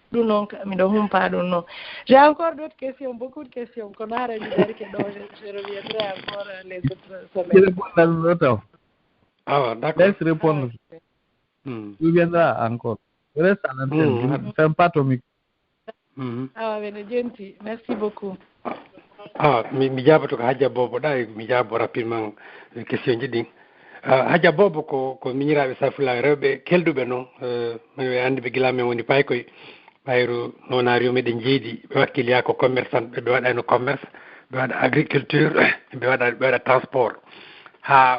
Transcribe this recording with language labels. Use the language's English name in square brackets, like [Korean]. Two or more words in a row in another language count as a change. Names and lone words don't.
[French] J'ai encore d'autres questions, beaucoup de questions qu'on a réalisées, donc je reviendrai encore les autres semaines. Ah, d'accord. Laisse répondre. Tu viendras encore. Reste à l'antenne. Fais pas ton micro. Ah, bien, gentil. Merci beaucoup. [Fula] Ah, mi jabato ko Hadja Bobo da mi jabo rapidement question ji din. Hadja Bobo ko miñiraɓe safula rewɓe kelduɓe noon mi andi ɓe gila men woni pay koye ɓayru nonario meɗen jeedi ɓe wakkiliya ko commerçant ɓe waɗano commerce ɓe waɗa agriculture ɓe waɗa transport ha